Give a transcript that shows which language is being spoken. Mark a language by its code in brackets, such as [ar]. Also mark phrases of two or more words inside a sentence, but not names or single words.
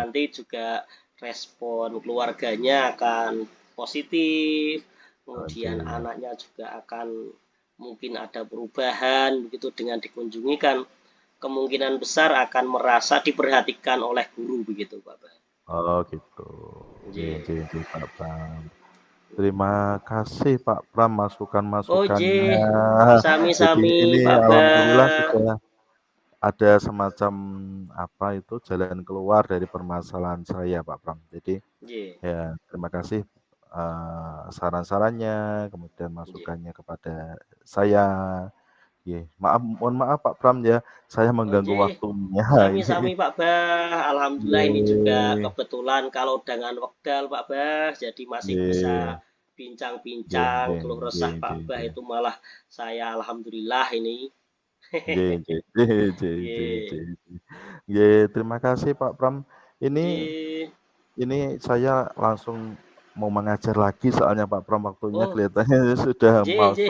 [id] nanti juga respon keluarganya akan positif, oke. kemudian anaknya juga akan mungkin ada perubahan begitu dengan dikunjungi kan kemungkinan besar akan merasa diperhatikan oleh guru begitu Pak Bah. Oh gitu. Nggih Nggih. [jv] nggih nggih [id] Pak Pram. Terima kasih Pak Pram Oh, masukan-masukannya. nggih. Jadi Sami-sami ini Pak alhamdulillah Bah. sudah ada semacam apa itu, jalan keluar dari permasalahan saya Pak Pram. Jadi Nggih, ya terima kasih, saran-sarannya, kemudian nggih. masukannya kepada saya. Nggih, mohon maaf Pak Pram ya, saya Oh, mengganggu nggih. waktunya ini. Sami-sami Pak Bah. Alhamdulillah ini juga Nggih, kebetulan kalau dengan wekdal Pak Bah, jadi masih bisa [jv] nggih, nggih [id] bincang-bincang nggih keluh nggih resah Pak nggih Bah nggih. itu malah saya alhamdulillah ini. [jv] Nggih nggih nggih nggih nggih [id] Nggih. [jv] nggih nggih. [id] Nggih, terima kasih Pak Pram. Ini Nggih. saya langsung mau mengajar lagi soalnya Pak Pram waktunya Oh, kelihatannya sudah [jv] nggih, nggih.